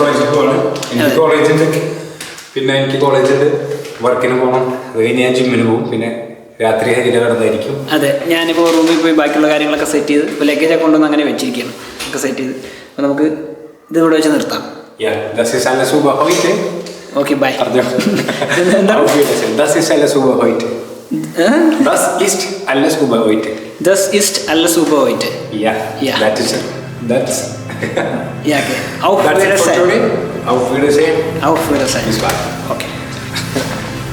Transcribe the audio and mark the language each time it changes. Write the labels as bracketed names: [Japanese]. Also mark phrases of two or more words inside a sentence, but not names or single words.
[Malayalam] എനിക്ക് കോളേജുണ്ട്, പിന്നെ എനിക്ക് കോളേജുണ്ട്, വർക്കിന് പോകണം, അത് കഴിഞ്ഞ് ഞാൻ ജിമ്മിന് പോകും, പിന്നെ രാത്രി ഹരിയുടെ കിടന്നായിരിക്കും. അതെ, ഞാനിപ്പോൾ റൂമിൽ പോയി ബാക്കിയുള്ള കാര്യങ്ങളൊക്കെ സെറ്റ് ചെയ്ത് ഇപ്പോൾ ലഗേജൊക്കെ കൊണ്ടുവന്ന് അങ്ങനെ വെച്ചിരിക്കുകയാണ് ഒക്കെ സെറ്റ് ചെയ്ത്. അപ്പോൾ നമുക്ക് ഇത് ഇവിടെ വെച്ച് നിർത്താം. [English] Okay, bye. [German] Das ist alles über heute. Das ist alles über heute. Ja, [English] that is it. That's [German] ja, okay. Auf Wiedersehen. Auf Wiedersehen. Auf Wiedersehen. Bis bald. Okay.